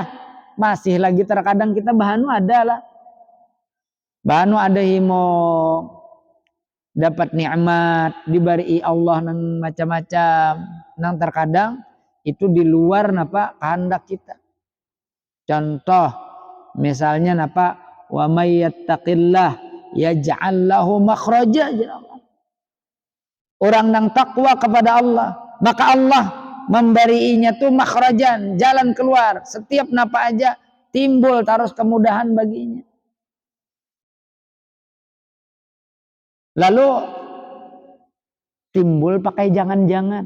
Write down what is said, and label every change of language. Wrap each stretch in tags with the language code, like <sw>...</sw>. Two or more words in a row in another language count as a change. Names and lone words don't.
<bjn>Masih lagi terkadang kita bahanu ada lah. Bahanu ada himo dapat nikmat diberi Allah nang macam-macam, nang terkadang itu di luar napa kehendak kita. Contoh misalnya napa,</bjn> <ar>ومن يتق الله يجعل له مخرجا.</ar> <bjn>Orang yang takwa kepada Allah, maka Allah memberinya tuh makhrajan, jalan keluar. Setiap napa aja timbul terus kemudahan baginya. Lalu timbul pakai jangan-jangan.</bjn>